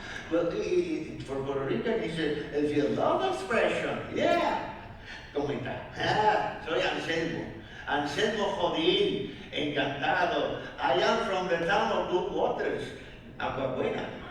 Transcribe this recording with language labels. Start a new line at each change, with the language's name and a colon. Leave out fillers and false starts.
English: Well, for Puerto Rican, he said, if you love expression, yeah.
Spanish: ¿Cómo está? Soy Anselmo. Anselmo Jodín, encantado.
English: I am from the town of Blue Waters, Agua Buena.